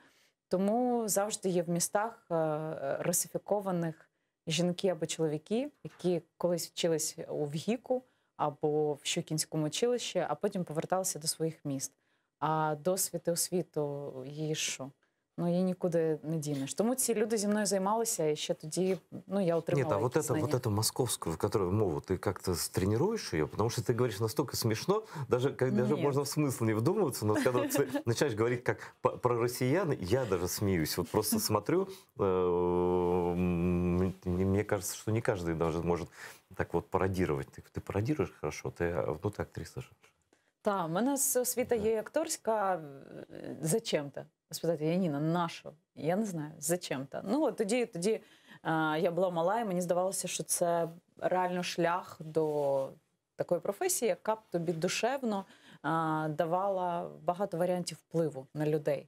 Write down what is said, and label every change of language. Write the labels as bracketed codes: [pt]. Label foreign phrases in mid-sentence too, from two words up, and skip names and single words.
[uk] Тому завжди є в містах русифікованих жінки або чоловіки, які колись вчились у ВГІКу або в Щукінському училищі, а потім поверталися до своїх міст. А досвід і освіту її що? Ну, її нікуди не дінеш. Тому ці люди зі мною займалися, і ще тоді, ну, я отримала. [ru] Нет, а вот эту московскую, в которую мову, ты как-то тренируешь ее? Потому что ты говоришь настолько смешно, даже можно в смысл не вдумываться, но когда ты начинаешь говорить как про россиян, я даже смеюсь. Вот просто смотрю, мне кажется, что не каждый даже может так вот пародировать. Ты пародируешь хорошо, ты актриса же. [uk] Так, в мене освіта є акторська зачем-то. Спитати, Яніна, нащо? Я не знаю, зачем-то. Ну, от тоді я була мала, і мені здавалося, що це реально шлях до такої професії, яка б тобі душевно давала багато варіантів впливу на людей.